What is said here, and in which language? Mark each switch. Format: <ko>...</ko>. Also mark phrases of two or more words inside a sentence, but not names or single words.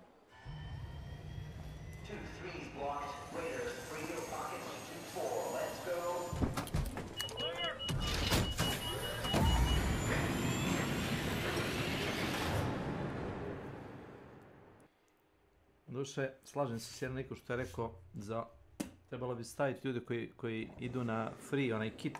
<en>2-3's blocked. Raiders, free your pockets. 2-4, let's go.</en> <hr>Duše, slažem se s jednom što je rekao za... Trebalo bi staviti ljude koji idu na free, onaj kit.</hr>